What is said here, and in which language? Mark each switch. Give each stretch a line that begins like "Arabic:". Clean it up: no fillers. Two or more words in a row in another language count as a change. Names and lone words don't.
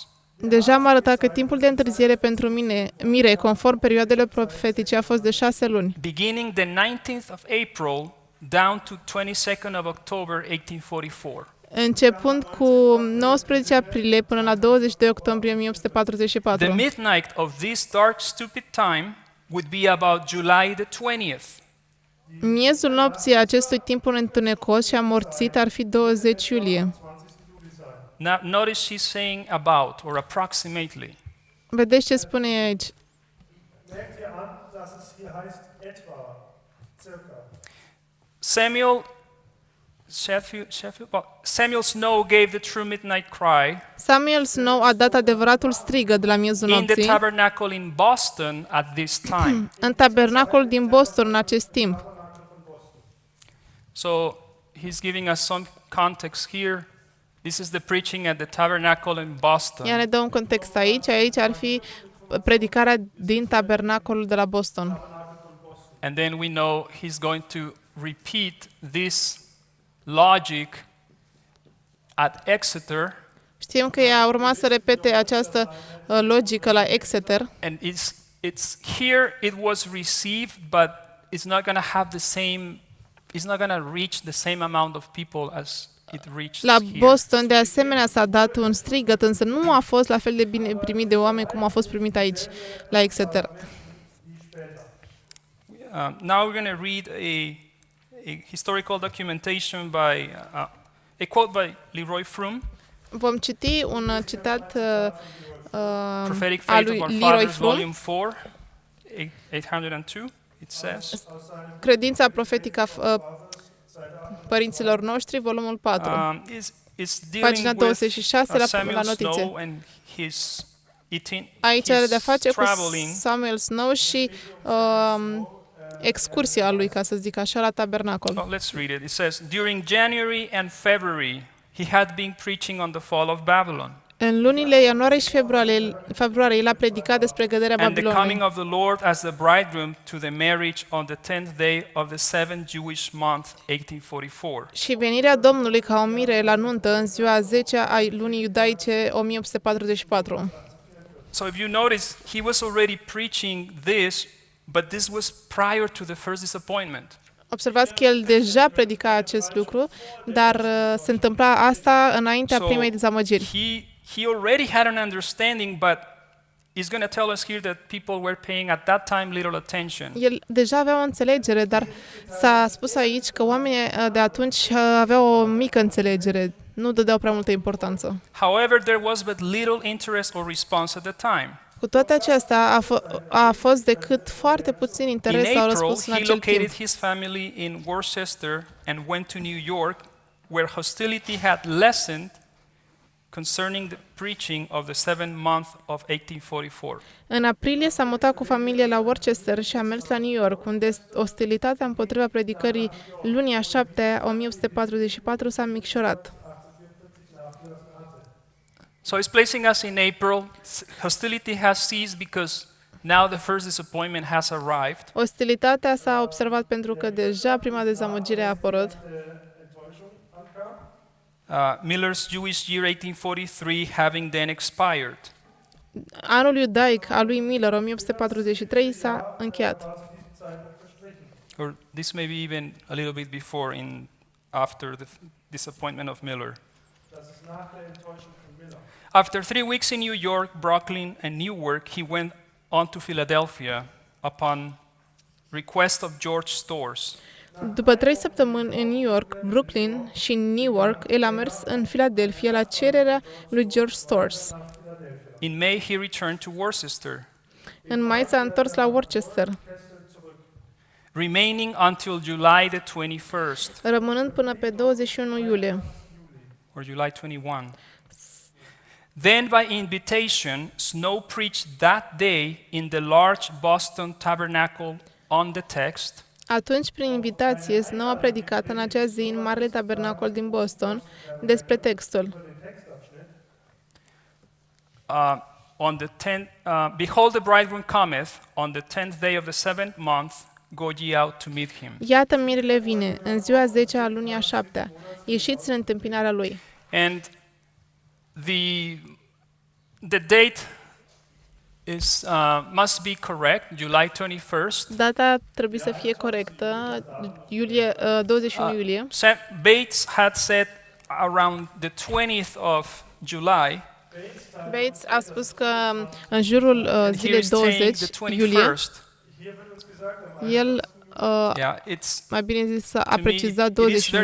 Romanian: Deja am arătat că timpul de întârziere pentru mire, conform perioadelor profetice, a fost de 6 luni.
English: Beginning the 19th of April down to 22nd of October 1844.
Romanian: Începând cu 19 aprilie până la 22 octombrie
English: The 1844. midnight of this dark, stupid time would be about July the 20th.
Romanian: Miezul nopții acestui timp întunecos și amorțit ar fi 20 iulie.
English: Now, notice she's saying about or approximately.
Romanian: Vedeți ce spune aici?
German: Merkt ihr an, dass es hier heißt etwa, circa.
English: Samuel Snow gave the true midnight cry
Romanian: Samuel Snow a dat adevăratul strigă de la miezul
English: in the
Romanian: nopții
English: tabernacle in Boston at this time.
Romanian: în tabernacolul din Boston în acest timp.
English: So he's giving us some context here. This is the preaching at the tabernacle in Boston.
Romanian: Ea ne dă un context aici. Aici ar fi predicarea din tabernacolul de la Boston.
English: And then we know he's going to repeat this logic at Exeter,
Romanian: Știm că ea a urmat să repete această logică la Exeter.
English: and it's here it was received, but it's not going to have the same, it's not going to reach the same amount of people as it reached
Romanian: La
English: here.
Romanian: Boston, de asemenea, s-a dat un strigăt, însă nu a fost la fel de bine primit de oameni cum a fost primit aici, la Exeter.
English: Now we're going to read a historical documentation by a quote by Leroy Froome,
Romanian: Vom citi un citat
English: Prophetic
Romanian: al
English: Faith
Romanian: lui
English: of Our
Romanian: Leroy
English: Fathers,
Romanian: Froome,
English: Volume 4, 802. It says,
Romanian: Credința profetică a părinților noștri, volumul 4.
English: it's dealing
Romanian: Pagina
English: with
Romanian: 26 la
English: Samuel
Romanian: notițe.
English: Snow and his
Romanian: Aici are de-a face cu
English: traveling.
Romanian: Samuel Snow și excursia lui, ca să zic așa, la tabernacol.
English: Oh, let's read it. It says, during January and February, he had been preaching on the fall of Babylon
Romanian: În lunile ianuarie și februarie el a predicat despre căderea
English: and the coming
Romanian: Babilonului
English: of the Lord as the bridegroom to the marriage on the 10th day of the 7th Jewish month, 1844.
Romanian: și venirea Domnului ca o mire la nuntă în ziua 10 a lunii iudaice 1844.
English: So if you notice, he was already preaching this, but this was prior to the first disappointment.
Romanian: Observați că el deja predica acest lucru, dar se întâmpla asta înaintea primei dezamăgiri.
English: He already had an understanding, but he's going to tell us here that people were paying at that time little attention.
Romanian: El deja avea o înțelegere, dar s-a spus aici că oamenii de atunci aveau o mică înțelegere, nu dădeau prea multă importanță.
English: However, there was but little interest or response at the time.
Romanian: Cu toate acestea, a fost decât foarte puțin
English: In
Romanian: interes sau
English: April,
Romanian: răspuns în
English: he
Romanian: acel
English: located
Romanian: timp.
English: his family in Worcester and went to New York, where hostility had lessened concerning the preaching of the 7th month of 1844.
Romanian: În aprilie s-a mutat cu familie la Worcester și a mers la New York, unde ostilitatea împotriva predicării lunii a 7 1844 s-a micșorat.
English: So he's placing us in April. Hostility has ceased because now the first disappointment has arrived.
Romanian: Ostilitatea s-a observat pentru că deja prima dezamăgire a apărut.
English: Miller's Jewish year 1843 having then expired.
Romanian: Anul iudaic al lui Miller, 1843, s-a încheiat.
English: Or this may be even a little bit before, after the disappointment of Miller. After 3 weeks in New York, Brooklyn, and Newark, he went on to Philadelphia upon request of George Storrs.
Romanian: După 3 săptămâni în New York, Brooklyn și Newark, el a mers în Philadelphia la cererea lui George Stores.
English: In May, he returned to Worcester,
Romanian: În mai s-a întors la Worcester,
English: remaining until July the 21st,
Romanian: rămânând până pe 21 iulie.
English: or July 21. Then, by invitation, Snow preached that day in the large Boston Tabernacle on the text,
Romanian: Atunci, prin invitație, Snow a predicat în acea zi în Marele Tabernacol din Boston despre textul.
English: On the 10th, behold, the bridegroom cometh on the 10th day of the 7th month, go ye out to meet him.
Romanian: Iată, mirele vine, în ziua 10 a lunii a 7-a. Ieșiți în întâmpinarea lui.
English: And the date is must be correct, July 21st.
Romanian: Data trebuie să fie corectă, 21 iulie.
English: Bates had said around the 20th of July.
Romanian: Bates a spus că în jurul
English: And here
Romanian: zilei
English: is saying
Romanian: 20
English: the
Romanian: iulie,
English: 21st.
Romanian: el,
English: Yeah, it's
Romanian: mai bine zis, a
English: to me,
Romanian: precizat
English: it is
Romanian: 21